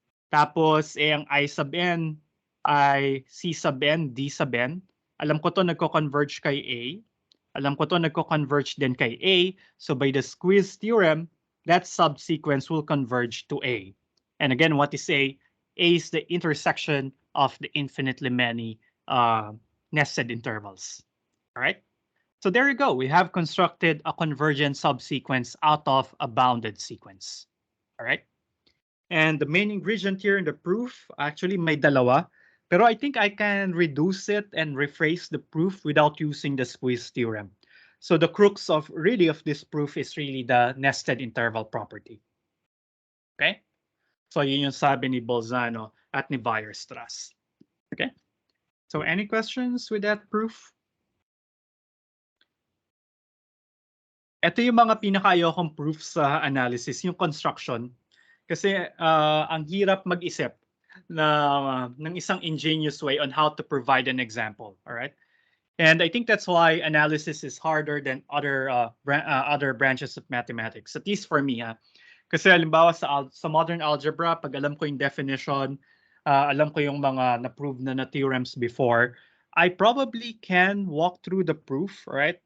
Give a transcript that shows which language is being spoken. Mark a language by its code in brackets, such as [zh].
[tl] Tapos ang I sub n ay C sub n, D sub n. Alam ko to nagko-converge kay A. Alam ko to nagko-converge din kay A. [en] So by the squeeze theorem, that subsequence will converge to A. And again, what is A? A is the intersection of the infinitely many nested intervals. All right? So there you go. We have constructed a convergent subsequence out of a bounded sequence. All right? And the main ingredient here in the proof, actually [tl] may dalawa. Pero [en] I think I can reduce it and rephrase the proof without using the squeeze theorem. So the crux of this proof is really the nested interval property. Okay? [tl] So yun yung sabi ni Bolzano at ni Weierstrass. Okay? [en] So any questions with that proof? [tl] Ito yung mga pinakaayokong proof sa analysis, yung construction. Kasi ang hirap mag-isip ng isang [en] ingenious way on how to provide an example. All right? And I think that's why analysis is harder than other branches of mathematics, at least for me. [tl] Kasi halimbawa sa modern algebra, pag alam ko yung definition, alam ko yung mga na-prove na theorems before, [en] I probably can walk through the proof, right?